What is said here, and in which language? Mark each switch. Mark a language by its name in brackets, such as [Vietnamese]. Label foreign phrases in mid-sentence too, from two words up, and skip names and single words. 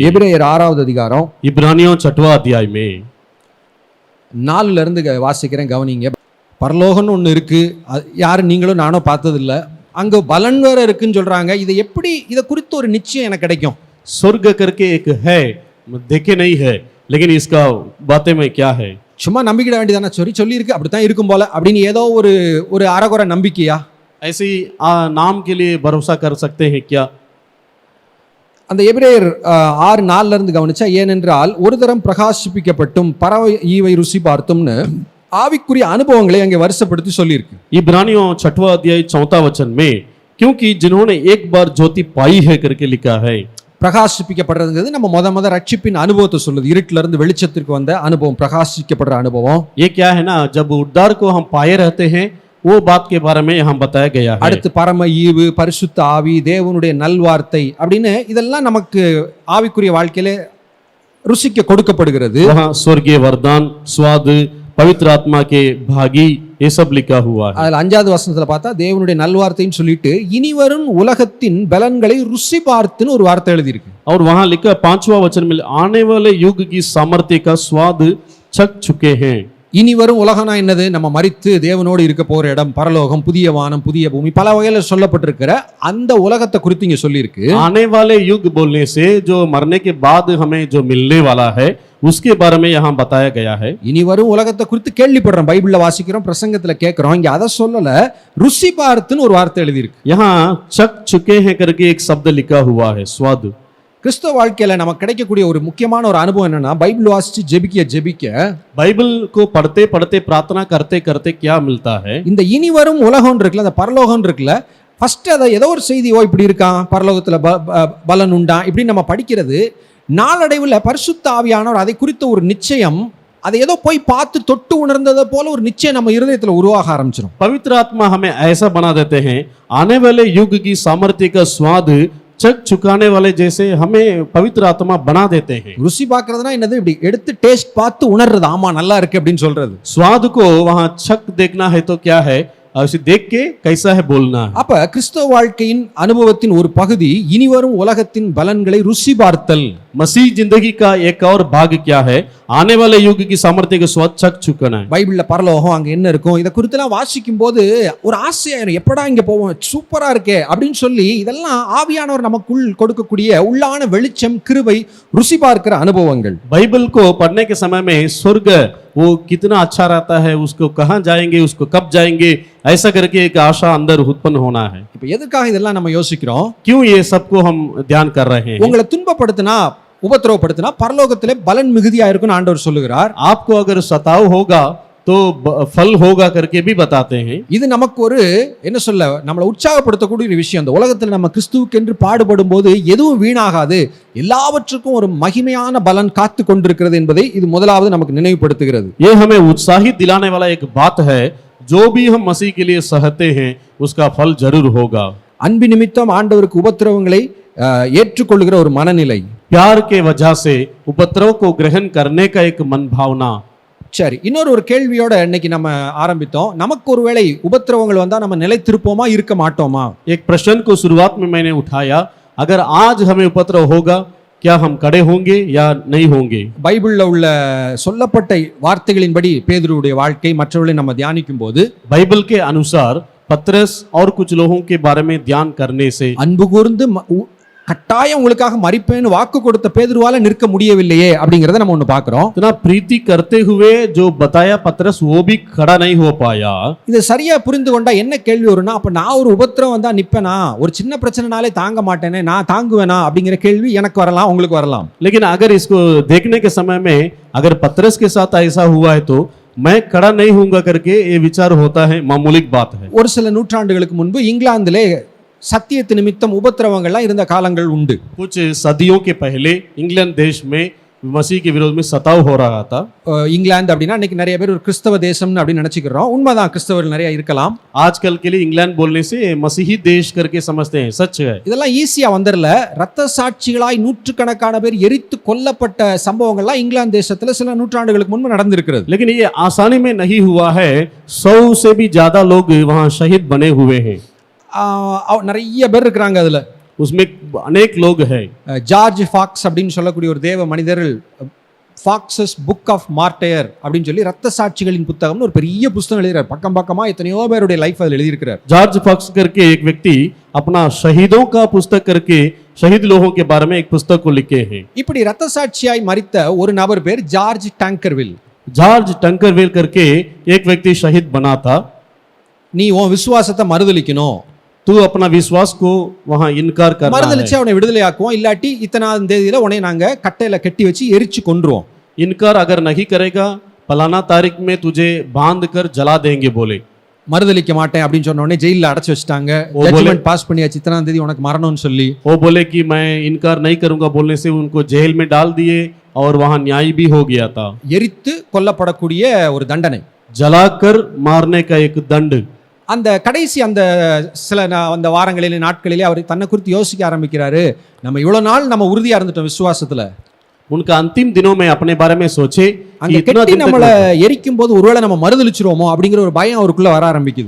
[Tamil] எபிரேயர் 6வது அதிகாரம் [Hindi] इब्रानियों 6वां अध्याय में [Tamil] 4ல இருந்து வாசிக்கிறேன், கவனிங்க. பரலோகம்னு ஒன்று இருக்கு, யாரும் நீங்களும் நானும் பார்த்ததில்ல, அங்க பலன் வேற இருக்குன்னு சொல்றாங்க. இதை எப்படி, இதை குறித்து ஒரு நிச்சயம் எனக்கு கிடைக்கும்? [Hindi] स्वर्ग करके एक है, देखे नहीं है, लेकिन इसका बातें में क्या है? [Tamil] சும்மா நம்பிக்கிட வேண்டியதானே, சொல்லி இருக்கு அப்படித்தான் இருக்கும் போல அப்படின்னு ஏதோ ஒரு அறகுறை நம்பிக்கையா? [Hindi] ऐसे नाम के लिए भरोसा कर सकते हैं क्या? [Tamil] அந்த எபிரேயர் 6:4 இருந்து கவனிச்சா, ஏனென்றால் ஒரு தரம் பிரகாசிப்பிக்கப்பட்டும் பறவை ஈவை ருசி பார்த்தும்னு ஆவிக்குரிய அனுபவங்களை அங்கே வருஷப்படுத்தி சொல்லியிருக்கு. [Hindi] इब्रानियों 6वां अध्याय 4वां वचन में क्योंकि जिन्होंने एक बार ज्योति पाई है करके लिखा है। [Tamil] பிரகாசிப்பிக்கப்படுறதுங்கிறது நம்ம முத ரட்சிப்பின் அனுபவத்தை சொல்லுது. இருட்டில இருந்து வெளிச்சத்திற்கு வந்த அனுபவம், பிரகாசிக்கப்படுற அனுபவம். [Hindi] ये क्या है ना, जब उद्धार को हम पाए रहते हैं वो बात के बारे में यहाँ बताया गया है। [Tamil] அடுத்து பரம ஈவு, பரிசுத்த ஆவி, தேவனுடைய நல்வார்த்தை அப்படின்னு இதெல்லாம் நமக்கு ஆவிக்குரிய வாழ்க்கையில ருசிக்க கொடுக்கப்படுகிறது. [Hindi] वहाँ स्वर्गीय वरदान, स्वाद, पवित्र आत्मा के भागी, ये सब लिखा हुआ है। [Tamil] அதுல 5வது வசனத்துல பார்த்தா தேவனுடைய நல்வார்த்தைன்னு சொல்லிட்டு இனி வரும் உலகத்தின் பலன்களை ருசி பார்த்துன்னு ஒரு வார்த்தை எழுதியிருக்கு. [Hindi] और वहाँ लिखा 5वां वचन में आने वाले युग की सामर्थ्य का स्वाद चख चुके हैं। [Tamil] இனி வரும் உலகம்னா என்னது? நம்ம மரித்து தேவனோடு இருக்க போற இடம், பரலோகம், புதிய வானம், புதிய பூமி, பல வகையில சொல்லப்பட்டிருக்கிற அந்த உலகத்தை குறித்து இங்க சொல்லியிருக்கு. [Hindi] आने वाले युग बोलने से जो मरने के बाद हमें जो मिलने वाला है उसके बारे में यहाँ बताया गया है। [Tamil] இனி வரும் உலகத்தை குறித்து கேள்விப்படுறோம், பைபிள்ல வாசிக்கிறோம், பிரசங்கத்துல கேட்கிறோம். இங்க அதை சொல்லல, ருசி பார்த்துன்னு ஒரு வார்த்தை எழுதியிருக்கு. [Hindi] यहाँ चख चुके हैं करके एक शब्द लिखा हुआ है, स्वाद। [Tamil] கிறிஸ்தவ வாழ்க்கையில நமக்கு கிடைக்கக்கூடிய ஒரு முக்கியமான ஒரு அனுபவம் என்னன்னா, பைபிள் வாசிச்சு ஜெபிக்க [Hindi] बाइबल को पढ़ते पढ़ते प्रार्थना करते करते क्या मिलता है? [Tamil] இந்த இனி வரும் உலகம் இருக்குல்ல, அந்த பரலோகம் இருக்குல்ல, ஃபர்ஸ்ட் அதை ஏதோ ஒரு செய்தி, ஓ இப்படி இருக்கான், பரலோகத்துல பலன் உண்டா இப்படி நம்ம படிக்கிறது, நாளடைவில் பரிசுத்த ஆவியானவர் அதை குறித்த ஒரு நிச்சயம், அதை ஏதோ போய் பார்த்து தொட்டு உணர்ந்ததை போல ஒரு நிச்சயம் நம்ம இருதயத்துல உருவாக ஆரம்பிச்சிடும். [Hindi] पवित्र आत्मा हमें ऐसा बना देते हैं, आने वाले युग की सामर्थ्य का स्वाद चख चुकाने वाले जैसे हमें पवित्र आत्मा बना देते हैं। [Tamil] ருசி பார்க்கறதுனா என்னது? இப்படி எடுத்து டேஸ்ட் பார்த்து உணர்றது, ஆமா நல்லா இருக்கு அப்படின்னு சொல்றது. [Hindi] स्वाद को वहां चख देखना है तो क्या है, उसे देख के कैसा है बोलना है। [Tamil] அப்ப கிறிஸ்தவ வாழ்க்கையின் அனுபவத்தின் ஒரு பகுதி இனி வரும் உலகத்தின் பலன்களை ருசி பார்த்தல். [Hindi] मसीह जिंदगी का एक और भाग क्या है, आने वाले युग की सामर्थ्य का स्वाद चख चुकाना है। [Tamil] பைபிள்ல பரலோகம் அங்க என்ன இருக்கும் இதை குறித்தெல்லாம் வாசிக்கும் போது ஒரு ஆசையாயிரும், எப்படா இங்க போவோம், சூப்பரா இருக்கே அப்படின்னு சொல்லி இதெல்லாம் ஆவியானவர் நமக்குள் கொடுக்கக்கூடிய உள்ளான வெளிச்சம், கிருபை, ருசி பார்க்கிற அனுபவங்கள். [Hindi] बाइबल को पढ़ने के समय में स्वर्ग वो कितना अच्छा रहता है, उसको कहाँ जाएंगे, उसको कब जाएंगे, ऐसा करके एक आशा अंदर उत्पन्न होना है। [Tamil] இப்ப எதுக்காக இதெல்லாம் நம்ம யோசிக்கிறோம்? [Hindi] क्यों ये सबको हम ध्यान कर रहे हैं? [Tamil] உங்களை துன்பப்படுத்தினா, உபத்திரவப்படுத்தினா பரலோகத்திலே பலன் மிகுதியா இருக்குன்னு ஆண்டவர் சொல்லுகிறார். [Hindi] आपको अगर सताव होगा तो फल होगा करके भी बताते हैं। [Tamil] இது நமக்கு ஒரு என்ன சொல்ல, நம்மளை உற்சாகப்படுத்தக்கூடிய ஒரு விஷயம். இந்த உலகத்தில் நம்ம கிறிஸ்துவுக்கு என்று பாடுபடும் போது எதுவும் வீணாகாது, எல்லாவற்றுக்கும் ஒரு மகிமையான பலன் காத்து கொண்டிருக்கிறது என்பதை இது முதலாவது நமக்கு நினைவுபடுத்துகிறது. [Hindi] ये हमें उत्साहित दिलाने वाला एक बात है, जो भी हम मसीह के लिए सहते हैं उसका फल जरूर होगा। [Tamil] அன்பு நிமித்தம் ஆண்டவருக்கு உபத்திரவங்களை ஏற்றுக்கொள்ளுகிற ஒரு மனநிலை, [Hindi] प्यार के वजह से उपद्रव को ग्रहण करने का एक मन भावना। [Tamil] சரி, இன்னொரு ஒரு கேள்வியோட இன்னைக்கு நம்ம ஆரம்பித்தோம். நமக்கு ஒருவேளை உபத்திரவங்கள் வந்தா நம்ம நிலைத்திருப்போமா, இருக்க மாட்டோமா? [Hindi] एक प्रश्न को शुरुआत में मैंने उठाया, अगर आज हमें उपद्रव होगा क्या हम खड़े होंगे या नहीं होंगे? [Tamil] பைபிள்ல உள்ள சொல்லப்பட்ட வார்த்தைகளின்படி பேதுருவுடைய வாழ்க்கை மற்றவர்களை நம்ம தியானிக்கும் போது, [Hindi] बाइबल के अनुसार पतरस और कुछ लोगों के बारे में ध्यान करने से, [Tamil] அன்பு கூர்ந்து கட்டாயம் உங்களுக்காக மரிப்பேன்னு வாக்கு கொடுத்த பேதுருவால நிற்க முடியவில்லையே அப்படிங்கறத நம்ம ஒண்ணு பாக்குறோம். [Hindi] इतना प्रीति करते हुए जो बताया पतरस वो भी खड़ा नहीं हो पाया। [Tamil] இது சரியா புரிந்து கொண்டா என்ன கேள்வி வரும்னா, அப்ப நான் ஒரு உபத்திரம் வந்தா நிப்பேனா, ஒரு சின்ன பிரச்சனைனாலே தாங்க மாட்டேனே, நான் தாங்குவேனா அப்படிங்கிற கேள்வி எனக்கு வரலாம், உங்களுக்கு வரலாம். [Hindi] लेकिन अगर इसको देखने के समय में अगर पतरस के साथ ऐसा हुआ है तो मैं खड़ा नहीं होऊंगा करके ये विचार होता है, मामूली बात है। [Tamil] ஒரு சில நூற்றாண்டுகளுக்கு முன்பு இங்கிலாந்திலே சத்தியத்து நிமித்தம் உபத்திரவங்கள்லாம் இருந்த காலங்கள் உண்டு. [Hindi] कुछ सदियों के पहले इंग्लैंड देश में मसीह के विरोध में सताव हो रहा था। [Tamil] இங்கிலாந்து அப்படின்னா இன்னைக்கு நிறைய பேர் ஒரு கிறிஸ்தவ தேசம்னு அப்படின்னு நினைச்சுக்கிறோம். உண்மைதான், கிறிஸ்தவர்கள் நிறைய இருக்கலாம். [Hindi] आजकल के लिए इंग्लैंड बोलने से मसीही देश करके समझते हैं, सच है। [Tamil] இதெல்லாம் ஈஸியா வந்துடல. ரத்த சாட்சிகளாய் நூற்றுக்கணக்கான பேர் எரித்து கொல்லப்பட்ட சம்பவங்கள்லாம் இங்கிலாந்து தேசத்துல சில நூற்றாண்டுகளுக்கு முன்பு நடந்திருக்கிறது. [Hindi] लेकिन ये आसानी में नहीं हुआ है, 100 से भी ज्यादा लोग वहाँ शहीद बने हुए हैं। [Tamil] நிறைய பேர் இருக்கிறாங்க அதுல. [Hindi] उसमें अनेक लोग हैं। [Tamil] ஜார்ஜ் ஃபாக்ஸ் அப்படின்னு சொல்லக்கூடிய ஒரு தேவ மனிதர்கள் ஃபாக்ஸஸ் புக் ஆஃப் மார்டையர் அப்படின்னு சொல்லி ரத்த சாட்சிகளின் புத்தகம்னு ஒரு பெரிய புத்தகம் எழுதுறாரு. பக்கம் பக்கமா எத்தனையோ பேருடைய லைஃப் அதில் எழுதியிருக்கிறார். [Hindi] जॉर्ज फॉक्स करके एक व्यक्ति अपना शहीदों का पुस्तक करके शहीद लोगों के बारे में एक पुस्तक को लिखे हैं। [Tamil] இப்படி ரத்த சாட்சியாய் மரித்த ஒரு நபர் பேர் ஜார்ஜ் டங்கர்வில். [Hindi] जॉर्ज टंकरविल करके एक व्यक्ति शहीद बना था। [Tamil] நீ உன் விசுவாசத்தை மறுதலிக்கணும், [Hindi] तू अपना विश्वास को वहां इनकार करना है। [Tamil] மறுதலிச்சு அவனை விடுதலை ஆக்குவோம், இல்லாட்டி இத்தனாம் தேதியில உன்னை நாங்க கட்டையில கட்டி வச்சு எரிச்சு கொன்றுவோம். [Hindi] इनकार अगर नहीं करेगा फलाना तारीख में तुझे बांध कर जला देंगे बोले। [Tamil] மறுதலிக்க மாட்டேன் அப்படின்னு சொன்ன உடனே ஜெயில அடைச்சு வச்சுட்டாங்க. [English] judgement pass [Tamil] பண்ணியாச்சு, இத்தனாம் தேதி உனக்கு மரணம்னு சொல்லி. [Hindi] वो बोले कि मैं इनकार नहीं करूंगा बोलने से उनको जेल में डाल दिए और वहां न्याय भी हो गया था। [Tamil] எரித்து கொல்லப்படக்கூடிய ஒரு தண்டனை, [Hindi] जलाकर मारने का एक दंड। [Tamil] அந்த கடைசி அந்த சில அந்த வாரங்களிலே நாட்களிலே அவர் தன்னை குறித்து யோசிக்க ஆரம்பிக்கிறாரு. நம்ம இவ்வளவு நாள் நம்ம உறுதியா இருந்துட்டோம் விசுவாசத்துல, [Hindi] उनका अंतिम दिनों में अपने बारे में सोचे [Tamil] அந்த [Hindi] कि इतना [Tamil] கெட்டி [Hindi] दिन तक [Tamil] நம்மள எரிக்கும் போது ஒருவேளை நம்ம மறுதலிச்சிருவோமோ அப்படிங்கிற ஒரு பயம் அவருக்குள்ள வர ஆரம்பிக்குது.